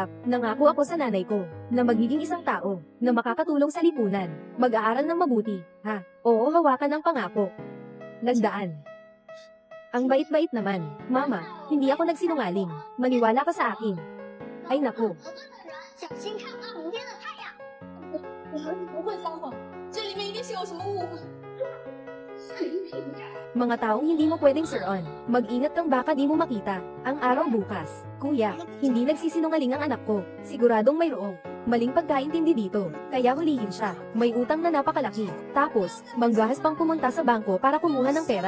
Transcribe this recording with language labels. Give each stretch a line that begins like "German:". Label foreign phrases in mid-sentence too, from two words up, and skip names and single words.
Filipino: Nangako ako sa nanay ko, na magiging isang tao, na makakatulong sa lipunan. Mag-aaral ng mabuti, ha? Oo, hawakan ang pangako. Nagdaan. Ang bait-bait naman. Mama, hindi ako nagsinungaling. Maniwala ka sa akin. Ay naku.
Chinese: 小心看啊，明天的太阳。我儿子不会撒谎，这里面一定是有什么误会。
Filipino: Mga taong hindi mo pwedeng sir-on. Mag-ingat kang baka di mo makita. Ang araw bukas. Kuya, hindi nagsisinungaling ang anak ko. Siguradong mayroong maling pagkaintindi dito. Kaya hulihin siya. May utang na napakalaki. Tapos, manggahas pang pumunta sa bangko para kumuha ng pera.